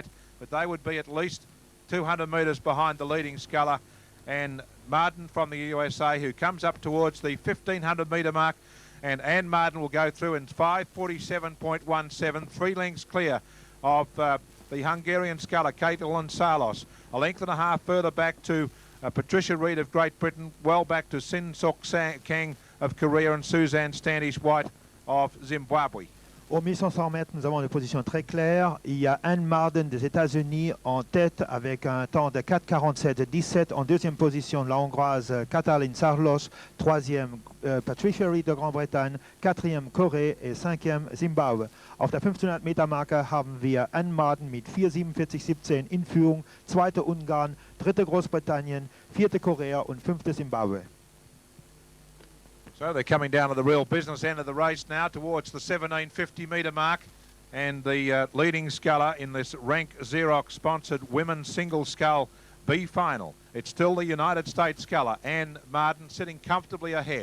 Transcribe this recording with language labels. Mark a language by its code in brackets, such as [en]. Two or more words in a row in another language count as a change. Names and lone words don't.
[en] But they would be at least 200 metres behind the leading sculler, and Martin from the USA, who comes up towards the 1500 metre mark, and Anne Martin will go through in 5:47.17, 3 lengths clear of the Hungarian sculler Caitlin Salos. A length and a half further back to Patricia Reid of Great Britain, well back to Sin Suk Kang of Korea and Suzanne Standish White of Zimbabwe. [fr] Au 1500 mètres, nous avons une position très claire. Il y a Anne Marden des États-Unis en tête avec un temps de 4:47.17. En deuxième position, la Hongroise Katalin Sarlos. Troisième, Patricia Reid de Grande-Bretagne. Quatrième, Corée. Et cinquième, Zimbabwe. [de] Auf der 1500 Meter Marke haben wir Anne Marden mit 4:47.17 in Führung. Zweite Ungarn, dritte Großbritannien, vierte Korea und fünfte Zimbabwe. [en] So they're coming down to the real business end of the race now towards the 1750 metre mark, and the leading sculler in this rank Xerox sponsored women's single scull B final. It's still the United States sculler Anne Martin sitting comfortably ahead.